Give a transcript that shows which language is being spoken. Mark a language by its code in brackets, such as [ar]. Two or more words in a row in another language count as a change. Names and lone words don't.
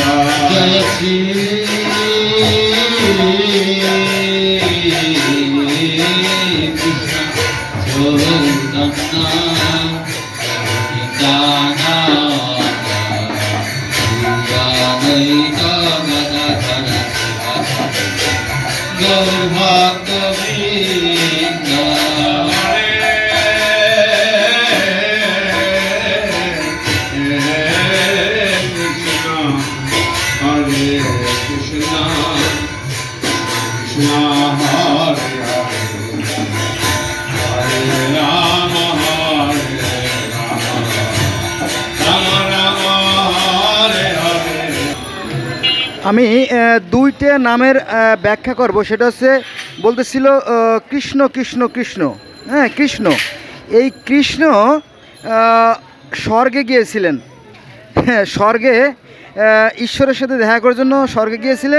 [bn] জয় শ্রী কৃষ্ণ গৌর ভক্ত বৃন্দ। [sa] Hare Krishna, Krishna Hare Hare, Hare Rama, Hare Rama, Rama Rama, Hare Hare. [bn] আমি দুইটা নামের ব্যাখ্যা করব। সেটা হচ্ছে বলতেছিল কৃষ্ণ কৃষ্ণ কৃষ্ণ, হ্যাঁ কৃষ্ণ। এই কৃষ্ণ স্বর্গে গিয়েছিলেন, হ্যাঁ স্বর্গে ঈশ্বরের সাথে দেখা করার জন্য স্বর্গে গিয়েছিলেন।